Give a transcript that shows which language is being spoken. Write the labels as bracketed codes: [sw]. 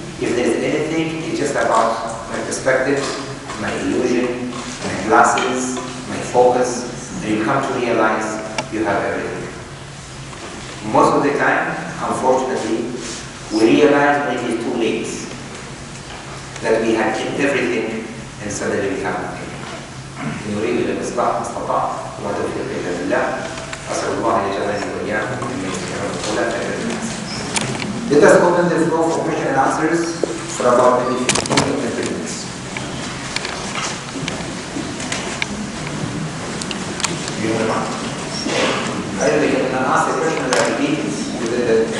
[en] If there's anything, it's just about my perspective, my illusion, my glasses, my focus, and you come to realize you have everything. Most of the time, unfortunately, we realize when it is too late that we had everything and suddenly we have nothing. [ar] نريد الإصلاح ما استطعت وما توفيقي إلا بالله. أسأل الله أن يجعلني وإياكم ممن يستمعون القول فيتبعون أحسنه. [en] Let us open the floor for question and answers for about maybe 15 or 20 minutes. You have a mic? I really can ask the question that I repeat with the